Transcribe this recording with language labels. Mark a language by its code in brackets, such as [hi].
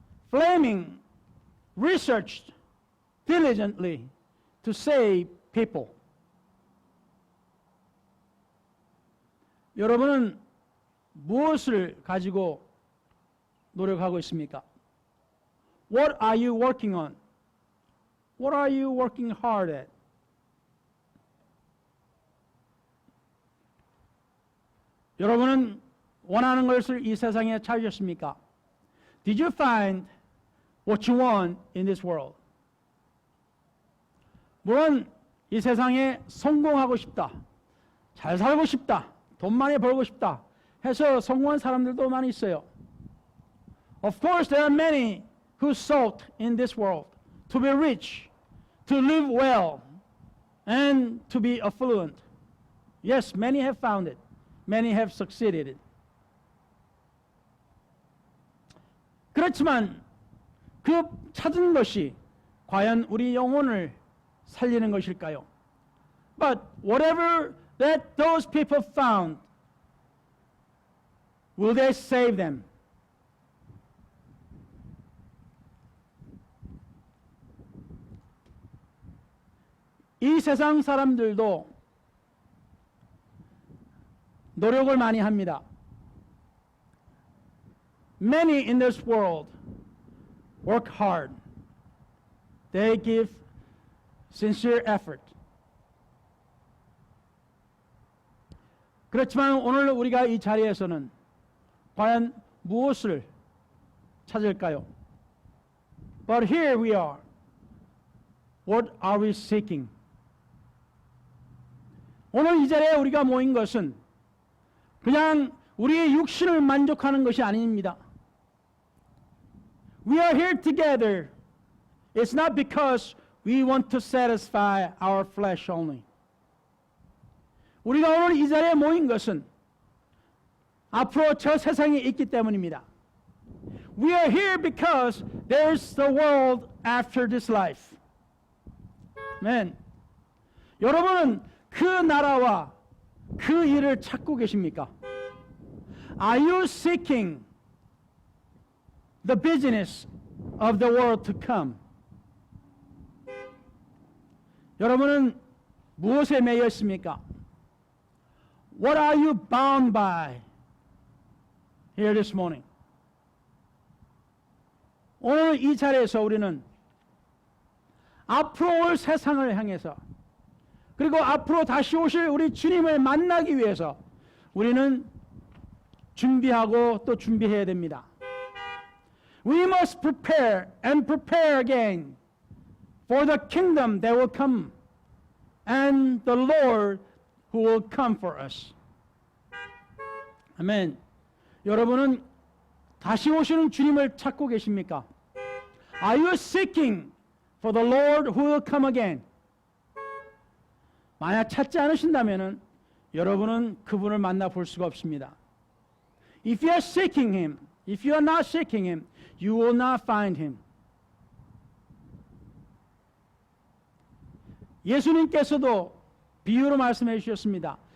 [en] Fleming researched diligently to save people. [ko] 여러분은 무엇을 가지고 노력하고 있습니까? [en] What are you working on? What are you working hard at? [ko] 여러분은 원하는 것을 이 세상에 찾으셨습니까? [en] Did you find what you want in this world? [ko] 물론 이 세상에 성공하고 싶다, 잘 살고 싶다, 돈 많이 벌고 싶다 해서 성공한 사람들도 많이 있어요. [en] Of course, there are many who sought in this world to be rich, to live well, and to be affluent. Yes, many have found it. Many have succeeded. [ko] 그렇지만 그 찾은 것이 과연 우리 영혼을 살리는 것일까요? [en] But whatever that those people found, will they save them? [ko] 이 세상 사람들도 노력을 많이 합니다. [en] Many in this world work hard. They give sincere effort. [ko] 그렇지만 오늘 우리가 이 자리에서는 과연 무엇을 찾을까요? [en] But here we are. What are we seeking? [ko] 오늘 이 자리에 우리가 모인 것은 그냥 우리의 육신을 만족하는 것이 아닙니다. [en] We are here together. It's not because we want to satisfy our flesh only. [ko] 우리가 오늘 이 자리에 모인 것은 앞으로 저 세상에 있기 때문입니다. [en] We are here because there's the world after this life. [ko] 아멘. 여러분은 그 나라와 그 일을 찾고 계십니까? [en] Are you seeking the business of the world to come? [ko] 여러분은 무엇에 매여 있습니까? [en] What are you bound by here this morning? [ko] 오늘 이 자리에서 우리는 앞으로 올 세상을 향해서 그리고 앞으로 다시 오실 우리 주님을 만나기 위해서 우리는 준비하고 또 준비해야 됩니다. [en] We must prepare and prepare again for the kingdom that will come and the Lord who will come for us. [ko] 아멘. 여러분은 다시 오시는 주님을 찾고 계십니까? [en] Are you seeking for the Lord who will come again? [ko] 만약 찾지 않으신다면은 여러분은 그분을 만나 볼 수가 없습니다. [en] If you are seeking him, if you are not seeking him, you will not find him. [ko] 예수님께서도 비유로 말씀해 주셨습니다.